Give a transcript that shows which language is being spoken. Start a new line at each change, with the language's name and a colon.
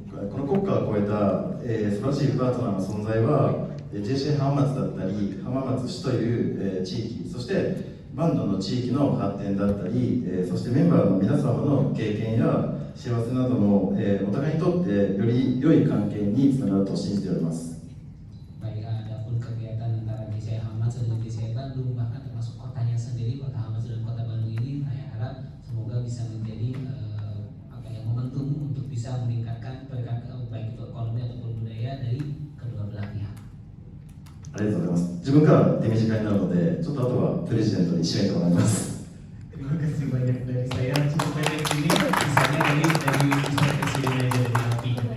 Japanese: この国家を超えた、素晴らしいパートナーの存在は JCI 浜松だったり浜松市という、地域、そしてバンドの地域の発展だったり、そしてメンバーの皆様の経験や幸せなどの、お互いにとってより良い関係につながると信じております。
Indonesian: Baik, adapun kegiatan antara JCI Hamamatsu dan JCI Bandung, bahkan termasuk kotanya sendiri, kota Hamamatsu dan kota Bandung ini, saya harap semoga bisa menjadi momentum untuk bisa meningkatkan baik itu ekonomi ataupun budaya dari kedua belah pihak.
Japanese: ありがとうございます。自分から手短になるので、ちょっとあとはプレジデントに締めてもらいます。
Indonesian: Terima kasih banyak dari saya. Cukup pendek ini, misalnya dari presiden aja dari api.